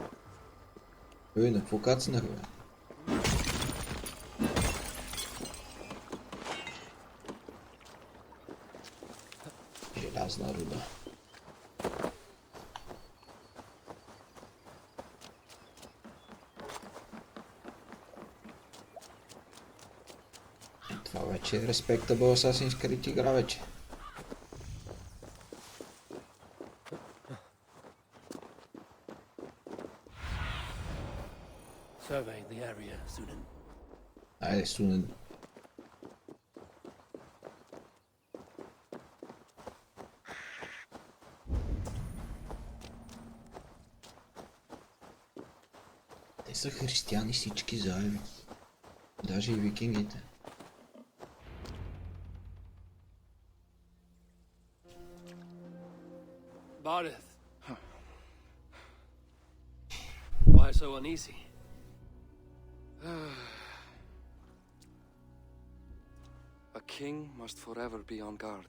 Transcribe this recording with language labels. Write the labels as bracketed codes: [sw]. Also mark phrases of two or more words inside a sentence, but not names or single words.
[bg] На какво кацнах, бе? Желязна руда. Това вече е Respectable Assassin's Creed игра вече. [en] Survey the area, Sunan. [bg] Айде, Сунен. Те са християни всички заедно. Даже и викингите. [en] Bardeth. Why so uneasy? A king must forever be on guard.